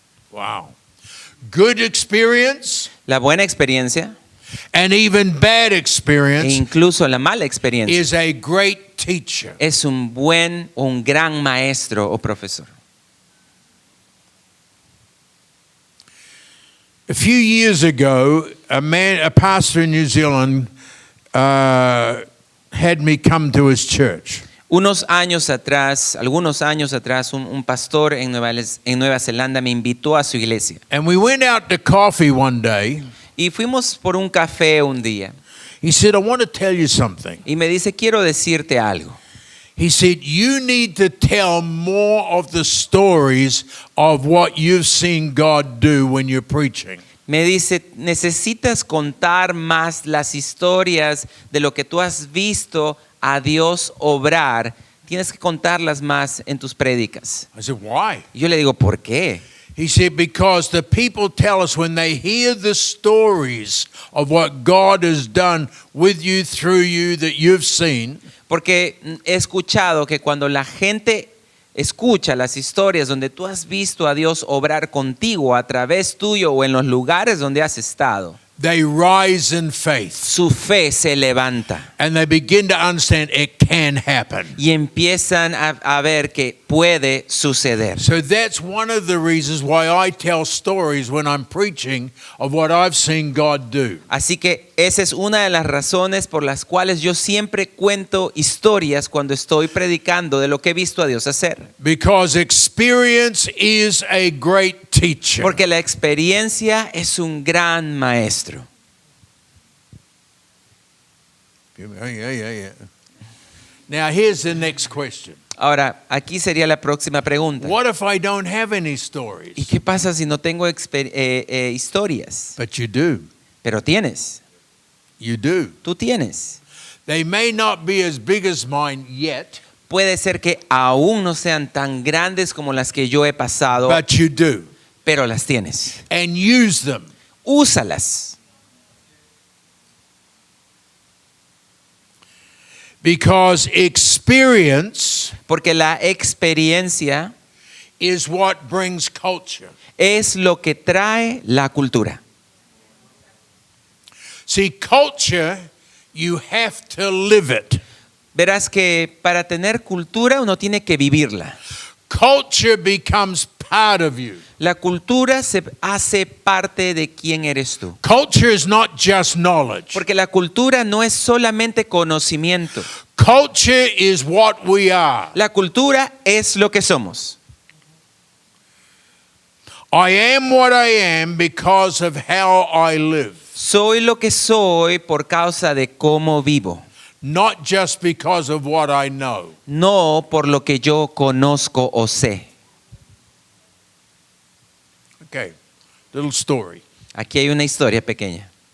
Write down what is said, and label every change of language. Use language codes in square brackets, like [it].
[en] Wow. Good experience [es] La buena experiencia [en] and even bad e experience [es] incluso la mala experiencia [en] is a great teacher. [es] es un gran maestro o profesor. [en] A few years ago, a pastor in New Zealand had me come to his church. [es] Algunos años atrás, un pastor en Nueva Zelanda me invitó a su iglesia. [en] And we went out to coffee one day. [es] Y fuimos por un café un día. [en] He said, I want to tell you something. [es] Y me dice, quiero decirte algo. [en] He said, you need to tell more of the stories of what you've seen God do when you're preaching. [es] Me dice, necesitas contar más las historias de lo que tú has visto a Dios obrar. Tienes que contarlas más en tus prédicas. [en] I said, why? [es] Y yo le digo, ¿por qué? [en] He said, because the people tell us when they hear the stories of what God has done with you, through you, that you've seen, [es] Porque he escuchado que cuando la gente escucha las historias donde tú has visto a Dios obrar contigo a través tuyo o en los lugares donde has estado, [en] they rise in faith [es] su fe se levanta [en] and they begin to understand it can happen. [es] y empiezan a ver que puede suceder. [en] So that's one of the reasons why I tell stories when I'm preaching of what I've seen God do. [es] Así que esa es una de las razones por las cuales yo siempre cuento historias cuando estoy predicando de lo que he visto a Dios hacer. [en] Because experience is a great teacher. [es] Porque la experiencia es un gran maestro. [en] Yeah. Now here's the next question. [es] Ahora, aquí sería la próxima pregunta. [en] What if I don't have any [es] ¿Y [en] stories? [es] qué pasa si no tengo historias? [en] But you do. [es] Pero tienes, [en] You do. [es] tú tienes. [en] They may not be as big as mine yet, [es] Puede ser que aún no sean tan grandes como las que yo he pasado, [en] but you do. [es] pero las tienes. [en] And use them. [es] Úsalas. [en] Because experience [es] Porque la experiencia [en] is what brings culture. [es] es lo que trae la cultura. [en] See, culture, you have to live it. [es] Verás que para tener cultura uno tiene que vivirla. [en] Culture becomes part of you. [es] La cultura se hace parte de quién eres tú. [en] Culture is not just knowledge. [es] Porque la cultura no es solamente conocimiento. [en] Culture is what we are. [es] La cultura es lo que somos. [en] I am what I am because of how I live, [es] Soy lo que soy por causa de cómo vivo, [en] not just because of what I know. [es] no por lo que yo conozco o sé. [en] Okay, little story. [es] Aquí hay una historia pequeña.